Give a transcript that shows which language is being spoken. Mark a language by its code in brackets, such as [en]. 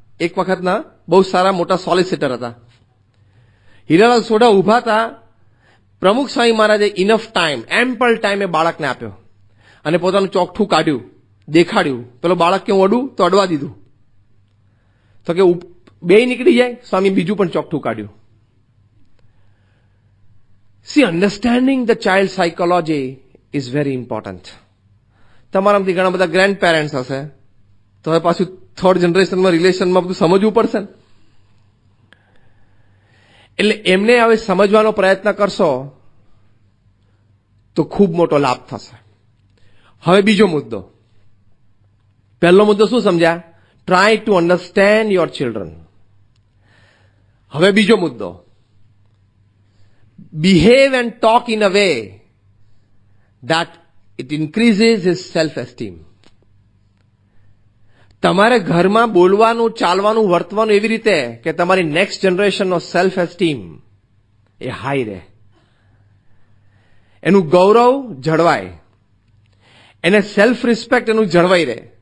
[gu] એક વખતના બહુ સારા મોટા સોલિસિટર હતા. હીરાલાલ સોઢા ઉભા હતા. પ્રમુખ સ્વામી મહારાજે [en] enough time, ample time [gu] એ બાળકને આપ્યો અને પોતાનું ચોકઠું કાઢ્યું, દેખાડ્યું. પેલો બાળક કે હું અડું તો અડવા દીધું, તો કે બે નીકળી જાય. સ્વામી બીજું પણ ચોકઠું કાઢ્યું. [en] See, understanding the child psychology is very important. [gu] તમારામાંથી ઘણા બધા ગ્રેન્ડ પેરેન્ટ્સ હશે, તો હવે પાછું થર્ડ જનરેશનમાં રિલેશનમાં બધું સમજવું પડશે ને. એટલે એમને હવે સમજવાનો પ્રયત્ન કરશો તો ખૂબ મોટો લાભ થશે. હવે બીજો મુદ્દો. પહેલો મુદ્દો શું સમજ્યા? [en] Try to understand your children. [gu] હવે બીજો મુદ્દો, [en] behave and talk in a way that it increases his self-esteem. [gu] તમારે ઘરમાં બોલવાનું, ચાલવાનું, વર્તવાનું એવી રીતે કે તમારી નેક્સ્ટ જનરેશનનો સેલ્ફ એસ્ટીમ એ હાઈ રહે, એનું ગૌરવ જળવાય, એને સેલ્ફ રિસ્પેક્ટ એનું જળવાઈ રહે.